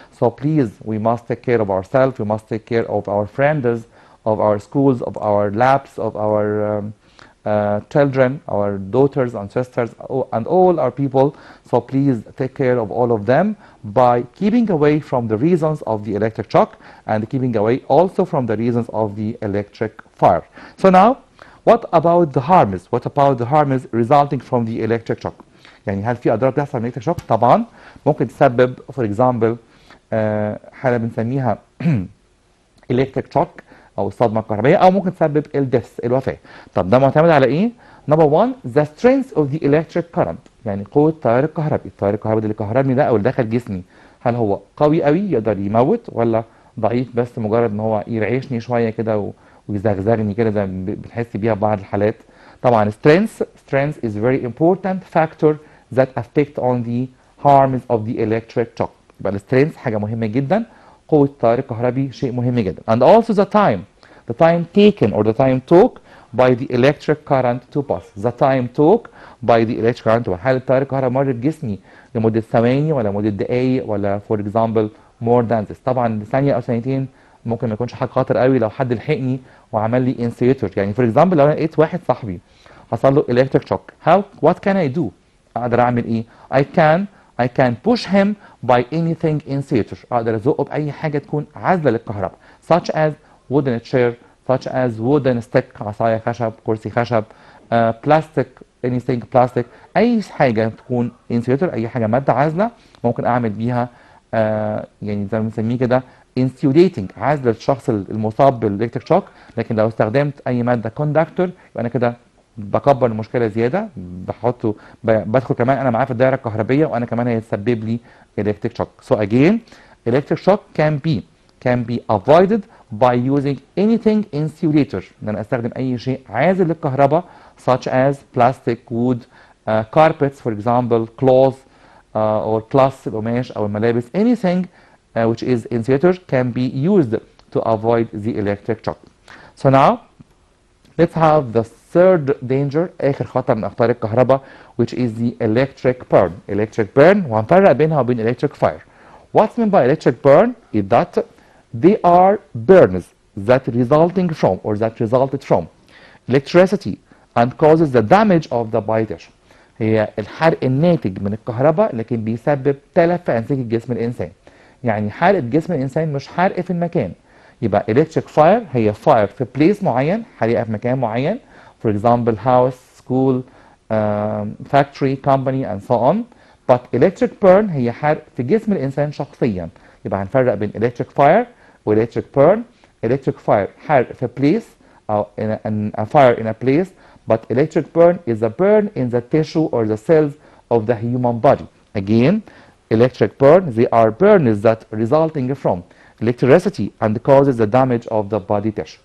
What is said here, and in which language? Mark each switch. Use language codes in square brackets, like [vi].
[en] So please, we must take care of ourselves, we must take care of our friends, of our schools, of our labs, of our children, our daughters and sisters, and all our people. So please take care of all of them by keeping away from the reasons of the electric shock and keeping away also from the reasons of the electric fire. So now, what about the harms? What about the harms resulting from the electric shock? [ar] يعني هل في أضرار بتحصل من electric shock؟ طبعا ممكن تسبب [en] for example [ar] حالة بنسميها electric shock أو الصدمة الكهربائية، أو ممكن تسبب الديث الوفاة. طب ده معتمد على إيه؟ [en] Number one, the strength of the electric current، [ar] يعني قوة التيار الكهربي. التيار الكهربي اللي كهربني ده أو اللي دخل جسمي، هل هو قوي قوي يقدر يموت، ولا ضعيف بس مجرد إن هو يرعشني شوية كده ويزغزغني كده زي ما بنحس بيها في بعض الحالات. [en] طبعا strength is very important factor that affect on the harms of the electric shock. [ar] يبقى السترينث حاجة مهمة جدا، قوة التيار الكهربي شيء مهم جدا. [en] And also the time taken or the time took by the electric current to pass. The time took by the electric current to pass. [ar] هل التيار الكهربي مر بجسمي لمدة ثواني ولا مدة دقايق ولا [en] for example more than this. [ar] طبعا ثانية أو ثانيتين ممكن ما يكونش حاجة خطر قوي لو حد لحقني وعمل لي انسيتور. [en] يعني for example [ar] لو أنا لقيت واحد صاحبي حصل له [en] electric shock, what can I do؟ [ar] أقدر أعمل إيه؟ [en] I can push him by anything insulator. [ar] أقدر أزقه بأي حاجة تكون عازلة للكهرباء. [en] Such as wooden chair, such as wooden stick، [ar] عصاية خشب، كرسي خشب، plastic، [en] anything plastic، [ar] أي حاجة تكون insulator، أي حاجة مادة عازلة ممكن أعمل بيها يعني زي ما بنسميه كده insulating، عازلة الشخص المصاب بالإلكتريك شوك. لكن لو استخدمت أي مادة conductor يبقى أنا كده بكبر المشكله زياده، بحطه بدخل كمان انا معاه في الدائره الكهربيه وانا كمان هيتسبب لي electric shock. [en] So again, electric shock can be avoided by using anything insulator، [ar] ان انا استخدم اي شيء عازل للكهرباء [en] such as plastic, wood, carpets for example, cloth or cloth [ar] القماش او الملابس، [en] anything which is insulator can be used to avoid the electric shock. So now let's have the third danger، [ar] آخر خطر من أخطار الكهرباء، [en] which is the electric burn. Electric burn، [ar] وهنفرق بينها وبين [en] electric fire. What's meant by electric burn is that they are burns that resulted from electricity and causes the damage of the body tissue. [ar] هي الحرق الناتج من الكهرباء لكن بيسبب تلف في أنسجة جسم الإنسان. يعني حرق جسم الإنسان مش حرق في المكان. [en] يبقى electric fire هي fire في place معين، [ar] حريقة في مكان معين، [en] for example house, school, factory, company and so on. But electric burn [ar] هي حرق في جسم الإنسان شخصيا. يبقى هنفرق بين [en] electric fire و electric burn. Electric fire حرق في place أو a fire in a place, but electric burn is a burn in the tissue or the cells of the human body. Again, electric burn, they are burns that resulting from electricity and causes the damage of the body tissue.